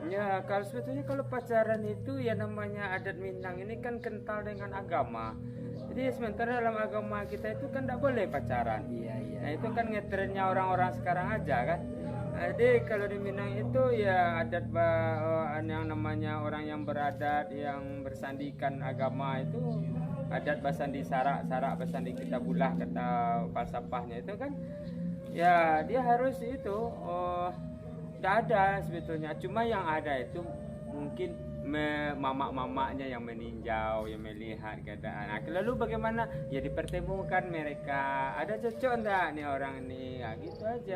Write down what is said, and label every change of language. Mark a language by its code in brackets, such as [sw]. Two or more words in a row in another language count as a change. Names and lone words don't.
[id] Ya, kalau sebetulnya kalau pacaran itu ya namanya adat Minang ini kan kental dengan agama. Jadi sementara dalam agama kita itu kan tidak boleh pacaran. Iya. Nah itu kan ngetrennya orang-orang sekarang aja kan. Jadi kalau di Minang itu ya adat yang namanya orang yang beradat, yang bersandikan agama itu [min] adat basandi sarak basandi kitabullah [id] kata falsafahnya itu kan. Ya dia harus itu tidak ada sebetulnya, cuma yang ada itu mungkin mamak-mamaknya yang meninjau, yang melihat keadaan. Lalu bagaimana ya dipertemukan mereka, ada cocok enggak nih orang ini, gitu aja.